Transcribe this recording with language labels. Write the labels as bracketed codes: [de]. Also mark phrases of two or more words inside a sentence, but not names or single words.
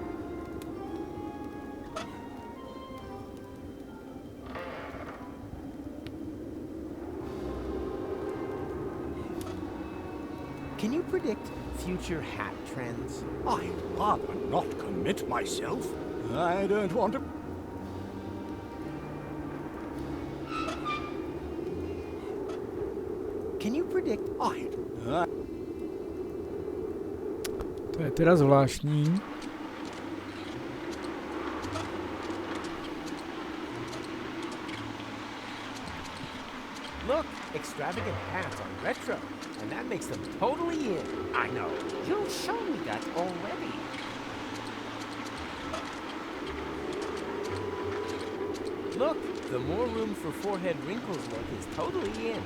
[en] Can you predict future hat trends? I'd rather not commit myself. I don't want to. Can you predict? [cs] To je teda zvláštní. [en] Look, extravagant hats are retro, and that makes them totally in. I know. You've shown me that already. Look, the more room for forehead wrinkles look is totally in.